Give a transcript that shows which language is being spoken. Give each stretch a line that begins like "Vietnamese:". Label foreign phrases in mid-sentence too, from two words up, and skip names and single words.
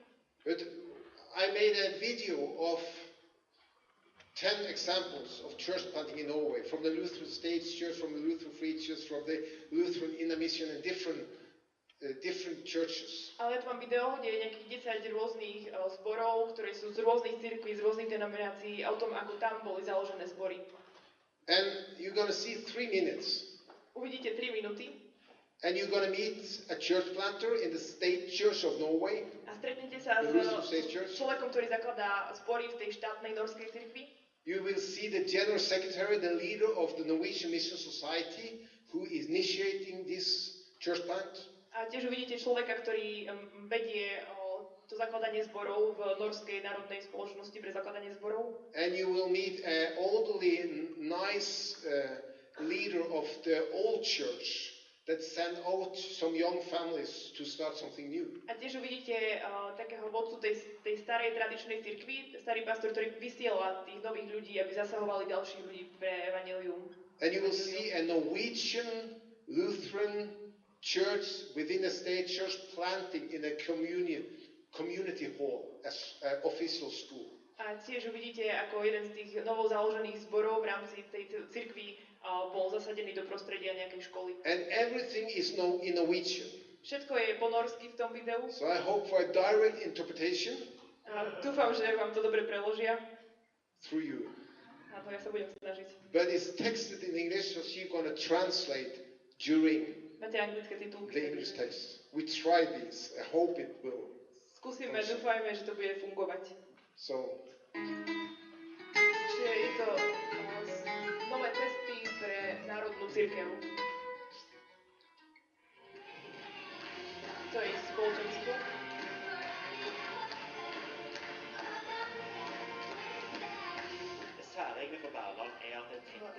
English: But I made a video of 10 examples of church planting in Norway, from the Lutheran State Church, from the Lutheran Free Church, from the Lutheran Inner Mission, and different churches.
Slovak: Ale ja tu mám video, kde je nejakých 10 rôznych zborov, ktoré sú z rôznych cirkví, z rôznych denominácií, a o tom, ako tam boli založené zbory.
English: And you're going to see 3 minutes.
Slovak: Uvidíte 3 minúty.
English: And you're going to meet a church planter in the State Church of Norway.
Slovak: A stretnete sa
English: The Lutheran State Church.
Slovak: s človekom, ktorý zakladá zbory v tej štátnej norskej cirkvi.
English: You will see the general secretary, the leader of the Norwegian Mission Society, who is initiating this church plant.
Slovak: A tiež uvidíte človeka, ktorý vedie to zakladanie zborov v Norskej národnej spoločnosti pre zakladanie zborov.
English: And you will meet an elderly, nice leader of the old church that sent out some young families to start something new.
Slovak: A tiež uvidíte takého vodcu tej starej tradičnej cirkvi, starý pastor, ktorý vysiela tých nových ľudí, aby zasahovali ďalších ľudí pre evanjelium.
English: And you will see a Norwegian Lutheran church within a state church planting in a community hall as an official school.
Slovak: A tiež uvidíte, ako jeden z tých novo založených zborov v rámci tej cirkvi bol zasadený do prostredia nejakej školy.
English: And everything is now in Norwegian.
Slovak: Všetko je po norsky v tom videu.
English: So I hope for a direct interpretation
Slovak: Dúfam, že vám to dobre preložia.
English: through you.
Slovak: A to ja sa budem snažiť.
English: But it's texted in English, so she's going to translate during
Slovak: Máte anglické titulky.
English: the English text. We try this. I hope it will.
Slovak: Skúsime, dúfajme, že to bude fungovať.
English: So,
Slovak: Čiže je to nové cesty pre národnú cirkev. To je spoločenstvo.
Norwegian: Særegne for Verdal er at det tette